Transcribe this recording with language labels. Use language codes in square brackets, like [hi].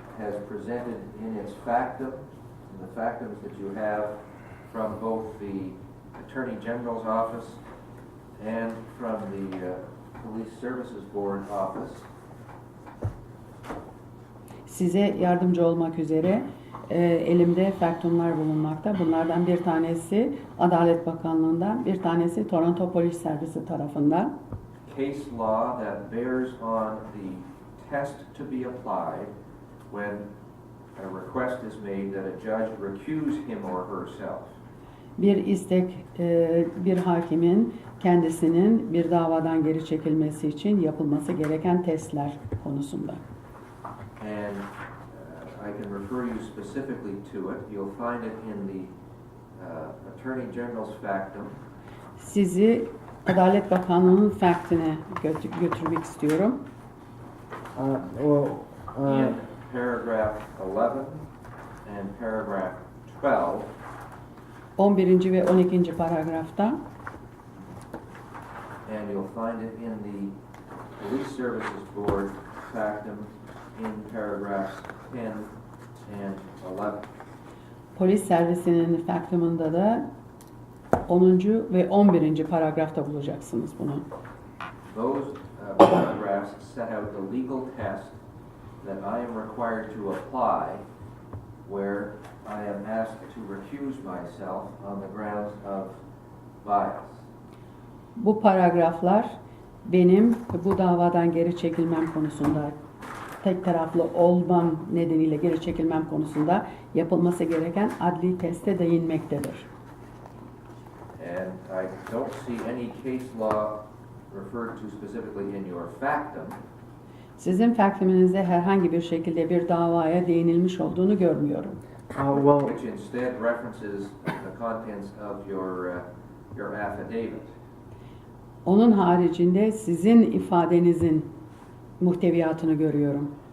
[en] Has presented in its factum, in the factums that you have from both the Attorney General's office and from the Police Services Board office. [tr] Size yardımcı olmak üzere elimde faktumlar bulunmakta. Bunlardan bir tanesi Adalet Bakanlığı'ndan, bir tanesi Toronto Polis Servisi tarafından. [en] Case law that bears on the test to be applied when a request is made that a judge recuse him or herself. [tr] Bir istek, bir hakimin kendisinin bir davadan geri çekilmesi için yapılması gereken testler konusunda. [en] And I can refer you specifically to it. You'll find it in the Attorney General's factum. [tr] Sizi Adalet Bakanlığı'nın faktine götürmek istiyorum. [en] In paragraph 11 and paragraph 12. [tr] 11. ve 12. paragrafta. [en] And you'll find it in the Police Services Board factum in paragraphs 10 and 11. [tr] Polis servisinin faktumunda da 10. ve 11. paragrafta bulacaksınız bunu. [en] Those paragraphs set out the legal test that I am required to apply where I am asked to recuse myself on the grounds of bias. [tr] Bu paragraflar benim bu davadan geri çekilmem konusunda, tek taraflı olmam nedeniyle geri çekilmem konusunda yapılması gereken adli teste değinmektedir. [en] And I don't see any case law referred to specifically in your factum. [tr] Sizin faktiminizde herhangi bir şekilde bir davaya değinilmiş olduğunu görmüyorum. [en] Which instead references the contents of your affidavit. [tr] Onun haricinde sizin ifadenizin muhteviyatını görüyorum.